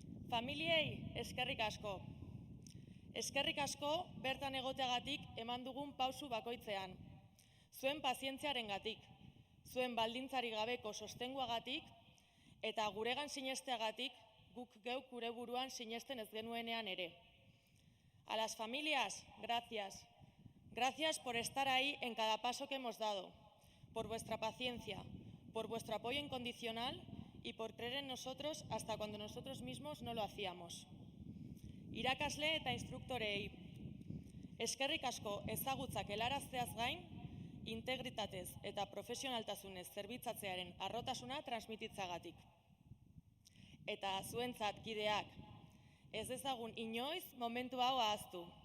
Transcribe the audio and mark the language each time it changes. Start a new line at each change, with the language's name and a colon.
Basque: Familiei, eskerrik asko. Eskerrik asko bertan egoteagatik eman dugun pausu bakoitzean. Zuen pazientziarengatik, zuen baldintzari gabeko sostenguagatik eta guregan sinesteagatik guk geuk gure buruan sinesten ez genuenean ere.
Spanish: A las familias, gracias. Gracias por estar ahí en cada paso que hemos dado, por vuestra paciencia, por vuestro apoyo incondicional y por creer en nosotros hasta cuando nosotros mismos no lo hacíamos.
Basque: Irakasle eta instruktorei, eskerrik asko ezagutzak helarazteaz gain, integritatez eta profesionaltasunez zerbitzatzearen harrotasuna transmititzagatik. Eta zuentzat kideak, ez dezagun inoiz momentu hau ahaztu.